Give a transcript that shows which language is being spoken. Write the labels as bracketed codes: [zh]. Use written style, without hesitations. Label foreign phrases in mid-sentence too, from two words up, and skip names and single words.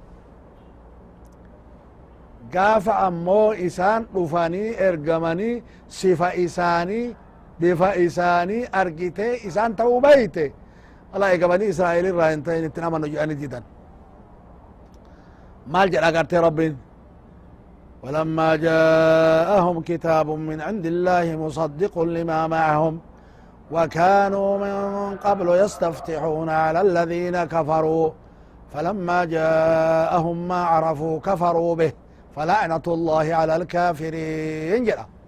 [om] gaafa ammoo isaan dhufanii ergamanii sifa isaanii bifa isaanii argitee isaan ta'uu bayte ala ega banii israa'iil irraa hin ta'in ittin amanu jedhanii didan maal jedha agartee rabbiin [ar] ولما جاءهم كتاب من عند الله مصدق لما معهم وكانوا من قبل يستفتحون على الذين كفروا فلما جاءهم ما عرفوا كفروا به فلعنة الله على الكافرين جرى